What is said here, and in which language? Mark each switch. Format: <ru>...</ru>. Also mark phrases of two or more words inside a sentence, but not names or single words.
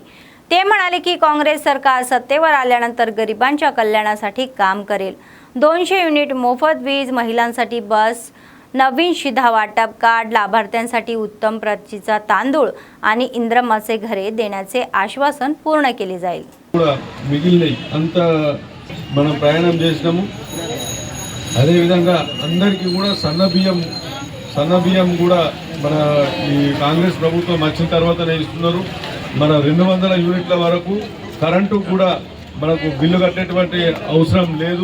<mr>ते म्हणाले की काँग्रेस सरकार सत्तेवर आल्यानंतर गरिबांच्या कल्याणासाठी काम करेल. 200 युनिट मोफत वीज, महिलांसाठी बस, नवीन शिधा वाटप कार्ड, लाभार्थ्यांसाठी उत्तम प्रतीचा तांदूळ आणि इंद्रमाचे घरे देण्याचे आश्वासन पूर्ण केले जाईल.</mr> <te>మిగిలినై అంత మనం ప్రయాణం చేసినాము. అదే విధంగా అందరికీ కూడా సన్నబియ్యం కూడా మన ఈ కాంగ్రెస్ ప్రభుత్వం వచ్చిన తర్వాతనే ఇస్తున్నారు. మన 200 యూనిట్ల వరకు కరెంటు కూడా మనకు బిల్లు కట్టేటువంటి అవసరం లేదు.</te>